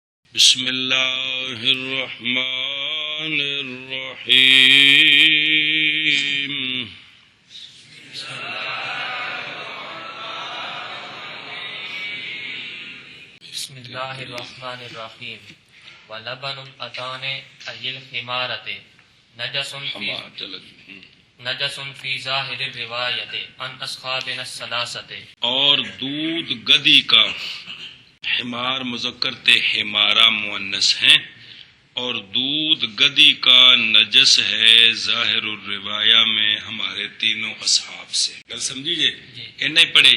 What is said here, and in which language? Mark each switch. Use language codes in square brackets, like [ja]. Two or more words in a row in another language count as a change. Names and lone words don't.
[ar] بسم اللہ الرحمن الرحیم بسم اللہ الرحمن الرحیم ولبن الاتان ای الخمارت نجس فی ظاہر الروایت عن اصحابنا الثلاثۃ، [ur] اور دودھ گدی کا، حمار مذکر تے حمارہ مؤنث ہیں، اور دودھ گدی کا نجس ہے [ar] ظاہر الروایہ [ur] میں ہمارے تینوں اصحاب سے۔ [pa] گل سمجھیے اتنا ہی پڑھے۔